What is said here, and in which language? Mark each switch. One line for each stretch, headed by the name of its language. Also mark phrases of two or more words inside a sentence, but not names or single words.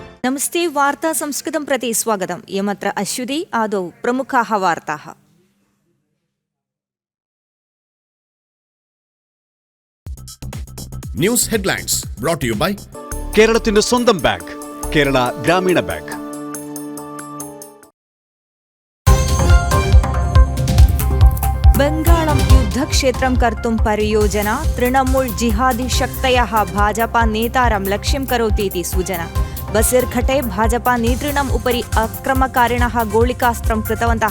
Sanskrit: नमस्ते वार्ता संस्कृतं प्रति स्वागतम्। इयमत्र अश्वती। आदौ प्रमुखाः वार्ताः।
English: news headlines brought to you by
Malayalam: കേരളത്തിന്റെ സ്വന്തം ബാങ്ക് കേരള ഗ്രാമീണ ബാങ്ക്.
Sanskrit: बंगालं युद्धक्षेत्रं कर्तुं परियोजना। तृणमूल जिहादी शक्तयः भाजपा नेतारं लक्ष्यं करोति इति सूचना। बसीर्घटे भाजपा नेतॄणाम् उपरि अक्रमकारिणः गोलिकास्त्रं कृतवन्तः।